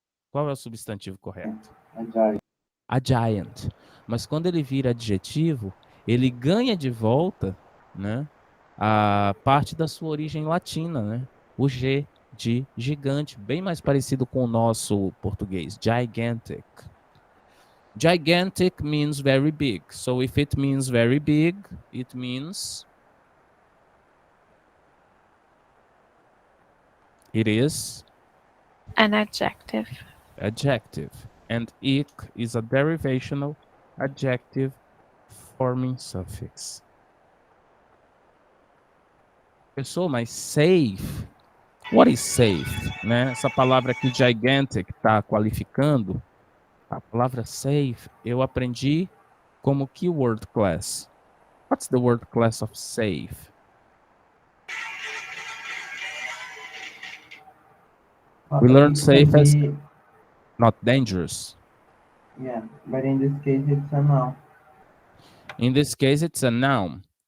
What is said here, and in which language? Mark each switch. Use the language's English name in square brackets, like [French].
[Portuguese] Qual é o substantivo correto? A giant. Mas quando ele vira adjetivo, ele ganha de volta, né, a parte da sua origem latina, né? O G de gigante, bem mais parecido com o nosso português, gigantic. [English] Gigantic means very big. So if it means very big, it means it is An adjective. adjective. And ic is a derivational adjective forming suffix. [Portuguese] Pessoal, mas [English] safe, what is safe? Né? [Portuguese] Essa palavra aqui, gigantic, está qualificando. A palavra safe, eu aprendi como keyword class. [English] What's the word class of safe? We learned It could safe as be, not dangerous. yeah, but in this case it's a noun. In this case, it's a noun.